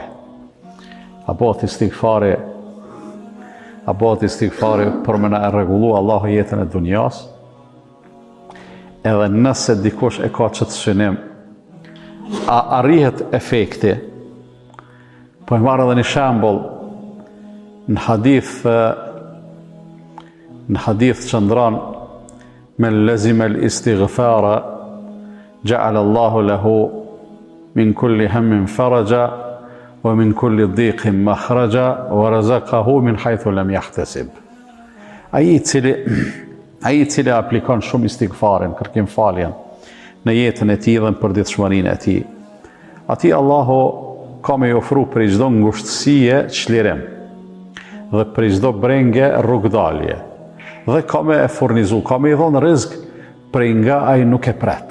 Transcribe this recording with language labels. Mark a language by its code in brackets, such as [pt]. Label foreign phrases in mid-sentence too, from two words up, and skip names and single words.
[sq] A bëhet istighfari për me na e rregullu Allahu jetën e dunjas, edhe nëse dikush e ka qëtë synim, a arrihet efekti. Po e marrë edhe një shembull në hadith që ndran [ar] من لزم الاستغفار جعل الله له من كل هم فرجا ومن كل ضيق مخرجا ورزقه من حيث لا يحتسب. [sq] Ai i cili aplikon shumë istighfarin, kërkim faljen në jetën e tij dhe në përditshmërinë e tij, atij Allahu ka me i ofru për i çdo ngushtësie çlirim dhe për i çdo brengje rrugdalje, dhe ka me e furnizu, ka me i dhonë rizk për i nga ai nuk e pret.